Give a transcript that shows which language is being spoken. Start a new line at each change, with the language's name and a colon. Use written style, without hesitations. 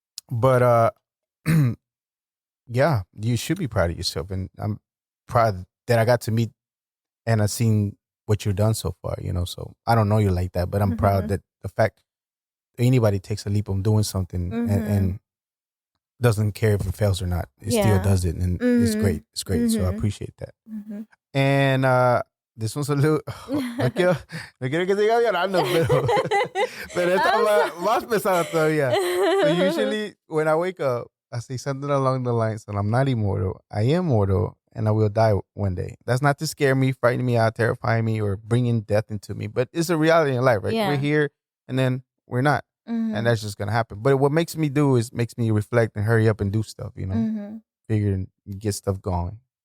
English: But yeah, you should be proud of yourself, and I'm proud that I got to meet and I've seen what you've done so far. You know, so I don't know you like that, but I'm proud that the fact anybody takes a leap of doing something and doesn't care if it fails or not, it still does it, and it's great. It's great. So I appreciate that. And this one's a little.
Spanish: No quiero que siga llorando, pero esta más pesada todavía.
English: So usually when I wake up, I say something along the lines that I'm not immortal. I am mortal, and I will die one day. That's not to scare me, frighten me out, terrifying me, or bringing death into me, but it's a reality in life, right? Yeah. We're here, and then we're not. And that's just gonna happen. But what makes me do is makes me reflect and hurry up and do stuff, you know, figure and get stuff going.